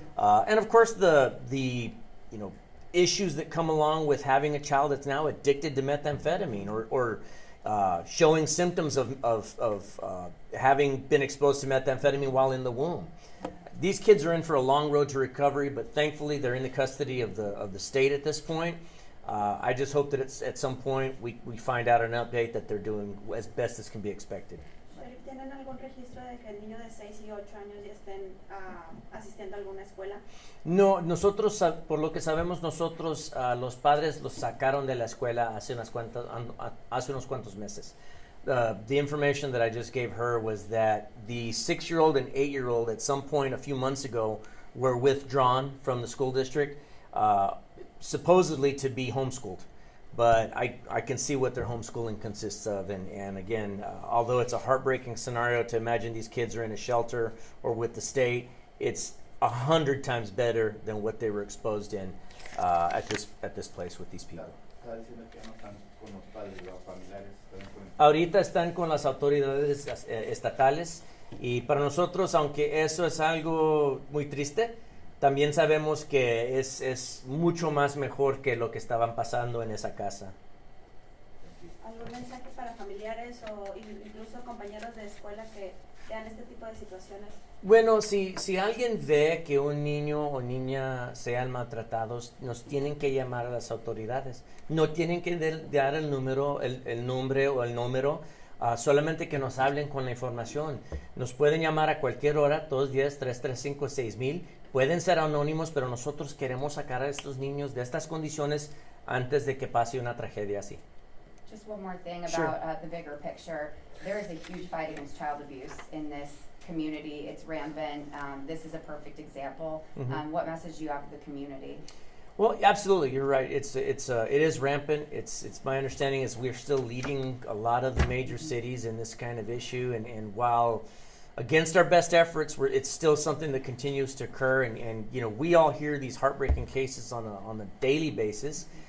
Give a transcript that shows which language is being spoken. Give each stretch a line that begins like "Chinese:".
English: And of course the issues that come along with having a child that's now addicted to methamphetamine or showing symptoms of having been exposed to methamphetamine while in the womb. These kids are in for a long road to recovery, but thankfully they're in the custody of the state at this point. I just hope that at some point we find out an update that they're doing as best as can be expected.
Spanish: ¿Tienen algún registro de que niños de 6 y 8 años ya estén asistiendo a alguna escuela? No, nosotros, por lo que sabemos nosotros, los padres los sacaron de la escuela hace unos cuantos meses.
English: The information that I just gave her was that the 6-year-old and 8-year-old at some point a few months ago were withdrawn from the school district, supposedly to be homeschooled. But I can see what their homeschooling consists of. And again, although it's a heartbreaking scenario to imagine these kids are in a shelter or with the state, it's 100 times better than what they were exposed in at this place with these people.
Spanish: Está diciendo que no están con los padres, los familiares. Ahorita están con las autoridades estatales y para nosotros, aunque eso es algo muy triste, también sabemos que es mucho más mejor que lo que estaban pasando en esa casa. ¿Algún mensaje para familiares o incluso compañeros de escuela que vean este tipo de situaciones? Bueno, si alguien ve que un niño o niña sean maltratados, nos tienen que llamar a las autoridades. No tienen que dar el nombre o el número, solamente que nos hablen con la información. Nos pueden llamar a cualquier hora, 210-335-6000. Pueden ser anónimos, pero nosotros queremos sacar a estos niños de estas condiciones antes de que pase una tragedia así.
English: Just one more thing Sure. about the bigger picture. There is a huge fight against child abuse in this community. It's rampant. This is a perfect example. Mhm. What message do you have to the community? Well, absolutely, you're right. It is rampant. It's my understanding is we're still leading a lot of the major cities in this kind of issue, and while against our best efforts, it's still something that continues to occur, and we all hear these heartbreaking cases on a daily basis.